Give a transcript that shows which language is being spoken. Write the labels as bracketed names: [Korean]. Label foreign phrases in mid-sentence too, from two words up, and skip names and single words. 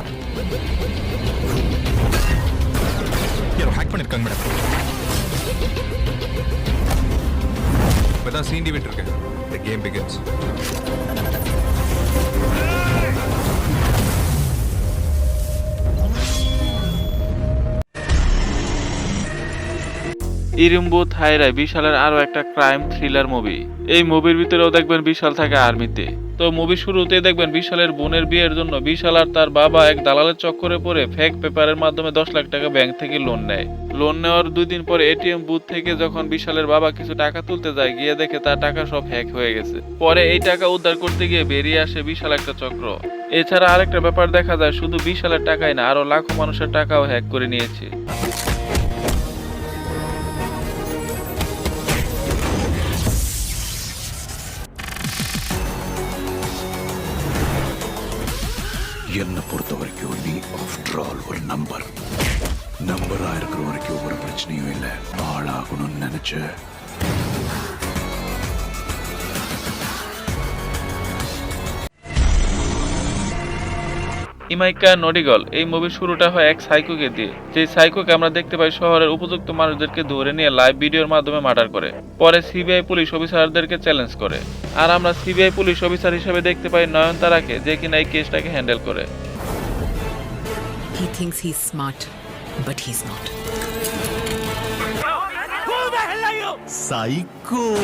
[Tamil] யாரோ ஹேக் பண்ணிருக்காங்க மேடம். இப்பதான் சீண்டி விட்டுருக்கேன். [English] The game begins. [Bangla] ইরুম্বু থাইরাই বিশালের আরো একটা ক্রাইম থ্রিলার মুভি। এই মুভির ভিতরেও দেখবেন বিশাল থাকে আর্মিতে। তো মুভি শুরুতে দেখবেন বিশালের বোনের বিয়ের জন্য বিশাল আর তার বাবা এক দালালের চক্করে পড়ে ফেক পেপারের মাধ্যমে 10 লাখ টাকা ব্যাংক থেকে লোন নেয়। লোন নেওয়ার 2 দিন পরে [English] ATM booth [Bangla] থেকে যখন বিশালের বাবা কিছু টাকা তুলতে যায়, গিয়ে দেখে তার টাকা সব হ্যাক হয়ে গেছে। পরে এই টাকা উদ্ধার করতে গিয়ে বেরিয়ে আসে বিশাল একটা চক্র। এছাড়া আরেকটা ব্যাপার দেখা যায়, শুধু বিশালের টাকাই না, আরো লাখো মানুষের টাকাও হ্যাক করে নিয়েছে। [Tamil] என்னை பொறுத்த வரைக்கும் நீ [English] after all [Tamil] ஒரு நம்பரா இருக்கிற வரைக்கும் ஒரு பிரச்சனையும் இல்லை. ஆளாகணும்னு நினைச்ச [Bangla] ইমাইকা নডিগল এই মুভির শুরুটা হয় এক সাইকোকে দিয়ে, যে সাইকোকে আমরা দেখতে পাই শহরের উপযুক্ত মানুষদেরকে ধরে নিয়ে লাইভ ভিডিওর মাধ্যমে মার্ডার করে। পরে সিবিআই পুলিশ অফিসারদেরকে চ্যালেঞ্জ করে, আর আমরা [English] CBI police officer [Bangla] হিসেবে দেখতে পাই নয়নতারাকে, যে কিনা এই কেসটাকে হ্যান্ডেল করে। [English] He thinks he's smart, but he's not. Who the hell are you? Psycho.